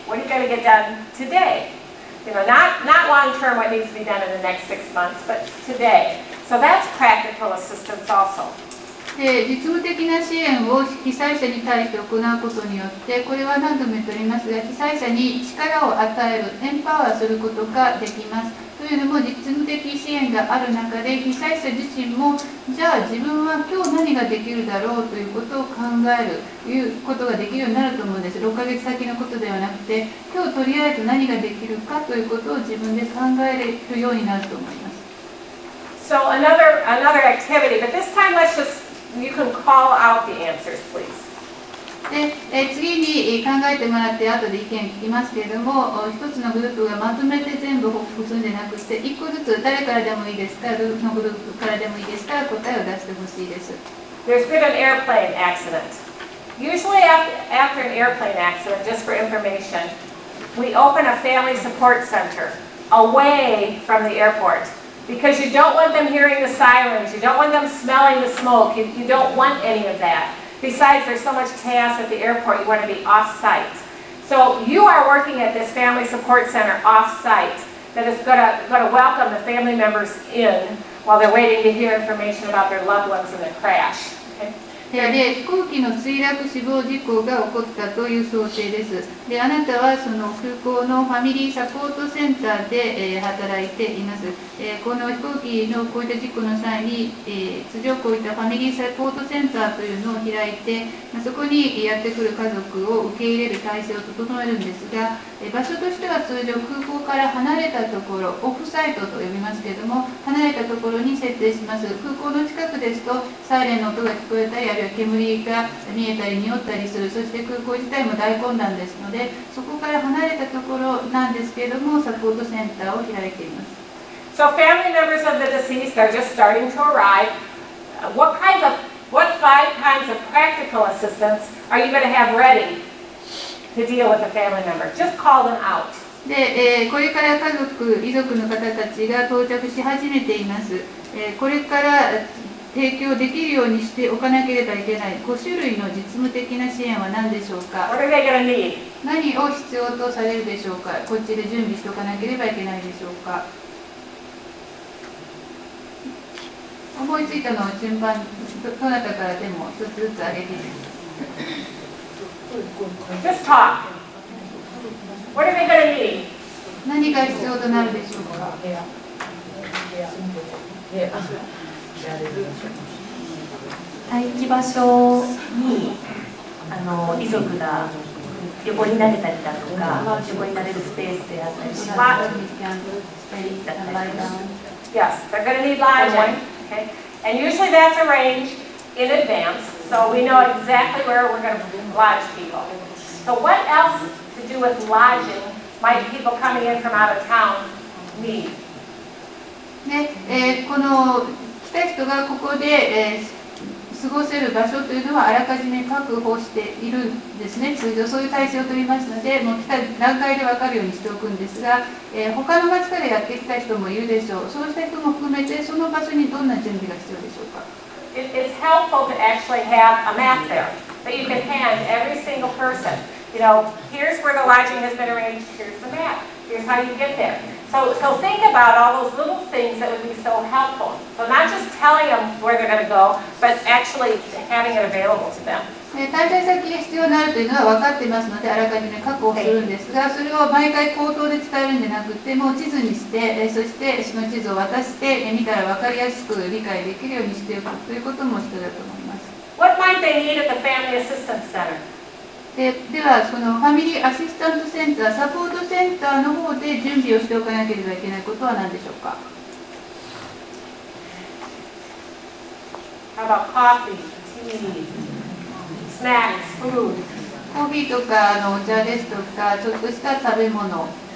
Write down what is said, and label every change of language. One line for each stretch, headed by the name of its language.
English: What are you going to get done today? Not long term what needs to be done in the next 6 months, but today. So that's practical assistance also.
Japanese: 実務的な支援を被災者に対して行うことによって、これは何度も言っておりますが、被災者に力を与える、エンパワーすることができます。というのも、実務的支援がある中で、被災者自身も、じゃあ自分は今日何ができるだろうということを考える、いうことができるようになると思うんです。 6ヶ月先のことではなくて、今日とりあえず何ができるかということを自分で考えるようになると思います。
English: So another activity, but this time you can call out the answers, please.
Japanese: で次に考えてもらって後で意見聞きますけれども、一つのグループがまとめて全部報告するんじゃなくて、1個ずつ誰からでもいいですか、どのグループからでもいいですから答えを出してほしいです。
English: There's been an airplane accident. Usually after an airplane accident, just for information, we open a family support center away from the airport. Because you don't want them hearing the sirens, you don't want them smelling the smoke, you don't want any of that. Besides, there's so much chaos at the airport, you want to be off-site. So you are working at this family support center off-site that is going to welcome the family members in while they're waiting to hear information about their loved ones in the crash. Okay?
Japanese: で、飛行機の墜落死亡事故が起こったという想定です。で、あなたはその空港のファミリーサポートセンターで、働いています。この飛行機のこういった事故の際に、通常こういったファミリーサポートセンターというのを開いて、そこにやってくる家族を受け入れる体制を整えるんですが、場所としては通常空港から離れたところ、オフサイトと呼びますけれども、離れたところに設定します。空港の近くですと、サイレンの音が聞こえたり、あるいは煙が見えたり匂ったりする、そして空港自体も大混乱ですので、そこから離れたところなんですけれども、サポートセンターを開いています。
English: So family members of the deceased are just starting to arrive. What 5 kinds of practical assistance are you going to have ready to deal with the family member? Just call them out.
Japanese: で、これから遺族の方たちが到着し始めています。これから提供できるようにしておかなければいけない5種類の実務的な支援は何でしょうか。
English: What are they going to need?
Japanese: 何を必要とされるでしょうか。こっちで準備しておかなければいけないでしょうか。思いついたのを順番、どなたからでも一つずつ挙げていいですか。
English: Just talk. What are they going to need?
Japanese: 何が必要となるでしょうか。待機場所に遺族が横になれたりだとか、横になれるスペースであったりします。
English: Yes, they're going to need lodging. Okay? And usually that's arranged in advance, so we know exactly where we're going to lodge people. So what else to do with lodging might people coming in from out of town need?
Japanese: で、この来た人がここで、過ごせる場所というのはあらかじめ確保しているんですね。通常そういう体制を取りますので、もう来た段階で分かるようにしておくんですが、他の町からやってきた人もいるでしょう。そうした人も含めてその場所にどんな準備が必要でしょうか。
English: It's helpful to actually have a map there that you can hand every single person. You know, here's where the lodging has been arranged, here's the map, here's how you get there. So think about all those little things that would be so helpful. So not just telling them where they're going to go, but actually having it available to them.
Japanese: 滞在先が必要になるというのは分かっていますので、あらかじめ確保するんですが、それを毎回口頭で伝えるんじゃなくて、もう地図にして、そしてその地図を渡して、見たら分かりやすく理解できるようにしておくということも必要だと思います。
English: What might they need at the Family Assistance Center?
Japanese: では、そのファミリーアシスタントセンター、サポートセンターの方で準備をしておかなければいけないことは何でしょうか。
English: How about coffee, tea, snacks, food?
Japanese: コーヒーとかお茶ですとか、ちょっとした食べ物。